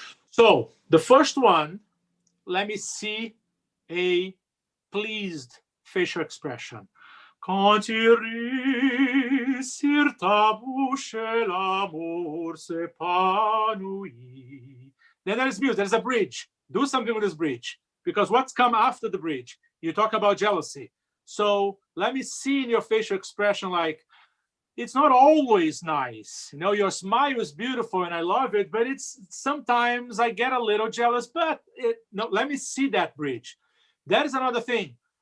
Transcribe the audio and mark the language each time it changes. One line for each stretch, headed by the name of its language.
English: So the first one, let me see a pleased facial expression.
French: Quand tu ris, sur ta bouche l'amour s'épanouit.
English: Then there is music, there's a bridge. Do something with this bridge. Because what's come after the bridge? You talk about jealousy. So let me see in your facial expression like, it's not always nice. You know, your smile is beautiful and I love it, but it's sometimes I get a little jealous, but no, let me see that bridge. That is another thing.